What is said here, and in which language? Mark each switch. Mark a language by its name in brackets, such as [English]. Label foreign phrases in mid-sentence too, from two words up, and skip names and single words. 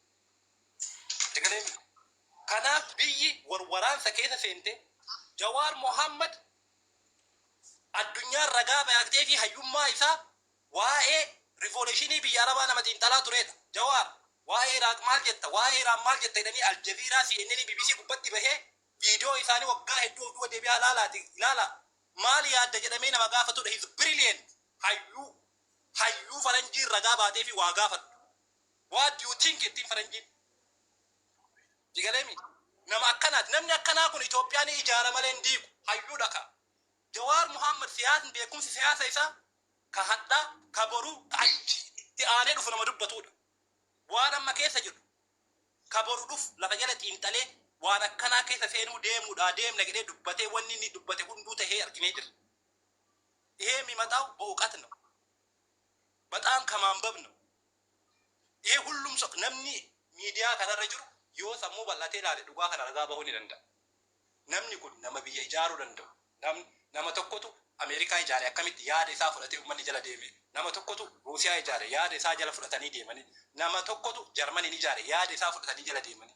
[Oromo] kanaaf biyyi waraansa keessa seente Jawaar Mohammad addunyaa ragaa bayaatee fi hayyummaa isaa waa'ee rivolutionii biyya Arabaa nama xiinxalaa turedha. Jawaar waa'ee Iraaq maal jetta waa'ee Iraan maal jetta jedhanii Aljaziiraa CNN BBC gubbatti bahee viidiyoo isaanii waggaa hedduu oduu deebi'aa ilaala maal yaadda jedhamee nama gaafatudha. [English] He's brilliant [Oromo] hayyuu faranjii ragaa baatee fi waa gaafatu. [English] What do you think [Oromo] ittiin faranjiin? Jigaleemi nama akkanaati namni akkanaa kun Itoophiyaan ijaara malee hin diigu hayyuudha ka. Jawaar Mohammad siyaasni beekumsi siyaasa isaa ka hadhaa ka boruu ka itti aanee dhufu nama dubbatudha. Waan amma keessa jiru ka boru dhufu lafa jala xiinxalee waan akkanaa keessa seenuu deemna jedhee dubbatee wanni inni dubbate hunduu tahee arginee jira. [Amharic] ይሄ የሚመጣው በእውቀት ነው በጣም ከማንበብ ነው። ይሄ ሁሉም ሰው [Oromo] namni miidiyaa kanarra jiru yoo sammuu bal'atee ilaale dhugaa kana ragaa bahuu ni danda'a. Namni kun nama biyya ijaaruu danda'u. Nama tokkotu Ameerikaa ijaare akkamitti yaada isaa fudhatee uummanni jala deeme. Nama tokkotu Ruusiyaa ijaare yaada isaa jala fudhatanii deemanii. Nama tokkotu Jarmaniin ijaare yaada isaa fudhatanii jala deemanii.